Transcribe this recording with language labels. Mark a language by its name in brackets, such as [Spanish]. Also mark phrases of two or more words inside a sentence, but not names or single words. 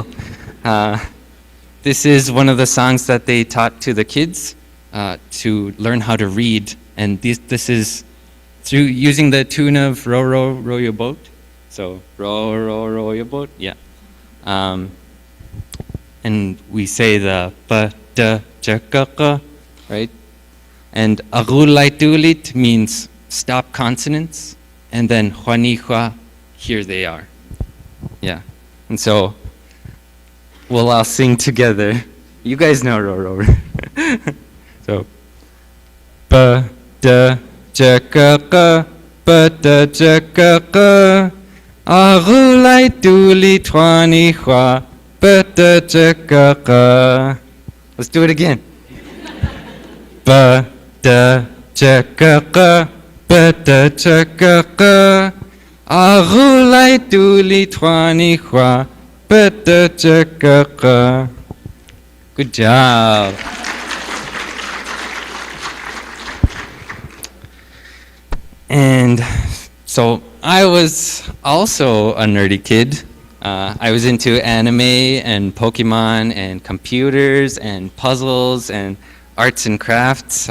[English] This is one of the songs that they taught to the kids to learn how to read, and this is through using the tune of Row, Row, Row Your Boat. So, row, row, row your boat, yeah. And we say the ba, da, ja, ka, ka, right? And agulaitulit means stop consonants, and then huanihua, here they are. Yeah, and so we'll all sing together. You guys know row, row. So, ba, da, ja, ka, ka, ba, da, ja, ka, ka. Arulai tuli twani hua bata chakaka. Let's do it again. Bata chakaka bata chakaka. Arulai tuli twani hua bata chakaka. Good job. And so I was also a nerdy kid. I was into anime and Pokemon and computers and puzzles and arts and crafts.